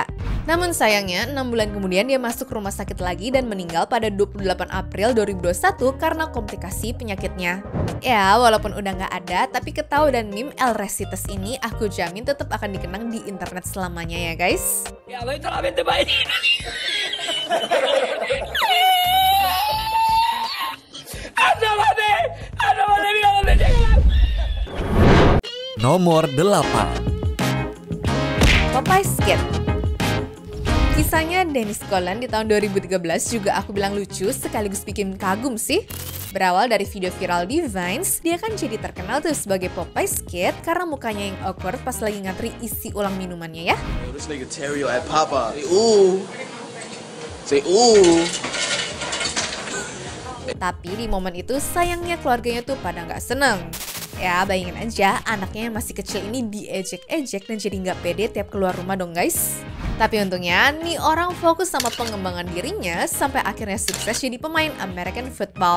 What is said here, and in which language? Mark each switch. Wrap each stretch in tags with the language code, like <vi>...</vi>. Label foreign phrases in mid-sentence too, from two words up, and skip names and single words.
<id>Namun sayangnya 6 bulan kemudian dia masuk rumah sakit lagi dan meninggal pada 28 April 2021 karena komplikasi penyakitnya. Ya, walaupun udah nggak ada, tapi ketawa dan meme El Recitas ini aku jamin tetap akan dikenang di internet selamanya ya guys. Ya,</id> <es>voy solamente para ir. Anda mira dónde llega.</es> <id>Nomor 8. Popeyes Kid. Kisahnya Dennis Golan di tahun 2013 juga aku bilang lucu sekaligus bikin kagum sih. Berawal dari video viral di Vines, dia kan jadi terkenal tuh sebagai Popeyes Kid karena mukanya yang awkward pas lagi ngantri isi ulang minumannya ya.</id> <en>Yo, this nigga Terrio at Papa. Say ooh. Say ooh.</en> <id>Tapi di momen itu sayangnya keluarganya tuh pada nggak seneng. Ya bayangin aja anaknya yang masih kecil ini diejek-ejek dan jadi nggak pede tiap keluar rumah dong guys. Tapi untungnya nih orang fokus sama pengembangan dirinya sampai akhirnya sukses jadi pemain</id> <en>American football.</en>